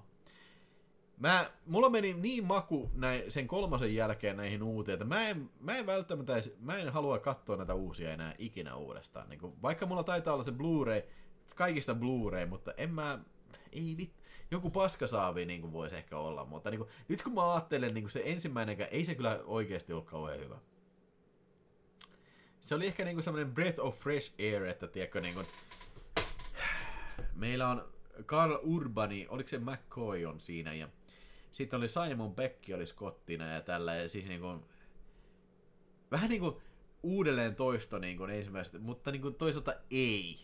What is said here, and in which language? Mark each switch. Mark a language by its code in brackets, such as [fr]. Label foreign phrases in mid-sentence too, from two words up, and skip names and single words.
[fi] Mulla meni niin maku sen 3 jälkeen näihin uuteen, että mä en halua katsoa näitä uusia enää ikinä uudestaan. Niin vaikka mulla taitaa olla se Blu-ray, kaikista Blu-ray, mutta joku paskasaavi niin voisi ehkä olla, mutta niin kuin, nyt kun mä ajattelen, niin se ensimmäinenkään, ei se kyllä oikeasti ollut kauhean hyvä. Se oli ehkä niin semmoinen [en] breath of fresh air, [fi] että tiedätkö, niin kuin, meillä on Karl Urbani, oliko se McCoy on siinä, ja sitten oli Simon Pegg oli Scottina ja tällä, ja siis niin kuin, vähän niin kuin uudelleen toisto niin kuin ensimmäistä, mutta niin kuin toisaalta ei.